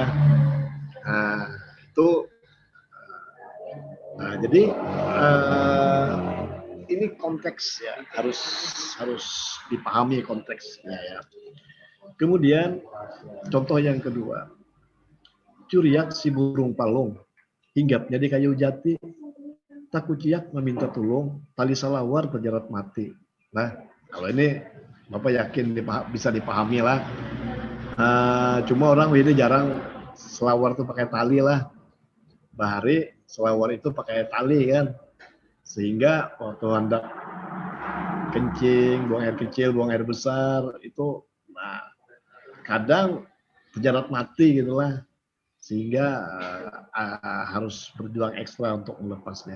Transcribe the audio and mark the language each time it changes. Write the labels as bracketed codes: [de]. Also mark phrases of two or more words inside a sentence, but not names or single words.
[id] Nah, itu jadi ini konteks ya, harus dipahami konteksnya ya. Kemudian contoh yang kedua, [bjn] curiak si burung palung, hinggapnya di kayu jati, tak kuciak meminta tulung, tali salawar terjerat mati. [id] Nah, kalau ini Bapak yakin bisa dipahami lah. Cuma orang ini jarang selawar itu pakai tali lah. Bahari selawar itu pakai tali kan, sehingga waktu hendak kencing, buang air kecil, buang air besar itu, nah kadang terjerat mati gitulah, sehingga harus berjuang ekstra untuk melepasnya.